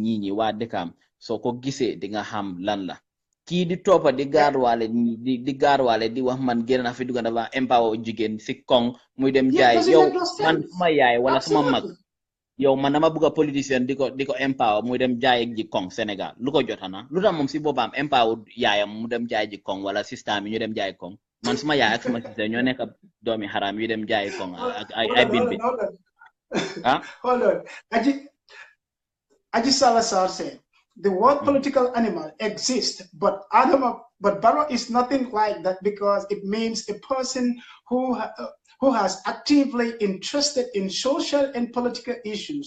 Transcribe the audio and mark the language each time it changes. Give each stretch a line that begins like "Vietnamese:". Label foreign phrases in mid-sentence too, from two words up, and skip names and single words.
Wolof: ñi waa dëkkam soo ko gisee di nga xam lan la kii di toppa di gaarwaale di gaarwaale di wax man génn na fi dugga dafa empower jigéen si koŋ muy dem jaay yow man suma yaay wala suma mag yow man dama bëgg a politicien di ko empower muy dem jaay ji koŋ Sénégal lu ko jotana lu tax moom si boppam empower yaayam mu dem jaay ji koŋ wala système yi ñu dem jaay koŋ man suma yaay ak suma système ñoo nekk doomi xaraam yu dem jaay koŋ ak ay bin ah
English: hold on Aji Salazar said the word political animal exists, but Barrow is nothing like that because it means a person who has actively interested in social and political issues.